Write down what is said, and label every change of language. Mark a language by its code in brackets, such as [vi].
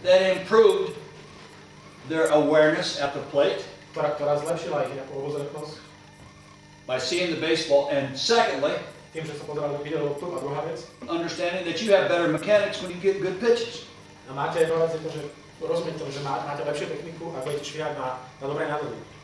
[en] that improved their awareness at the plate [sk] ktorá zlepšila ich nejakú obozretnosť [en] by seeing the baseball, and secondly, [sk] tým, že sa pozerali videli loptu. A druhá vec, [en] understanding that you have better mechanics when you get good pitches. [sk] a máte jednu vec, je to, že rozumiete tomu, že máte lepšiu techniku a budete švihať na dobré návody.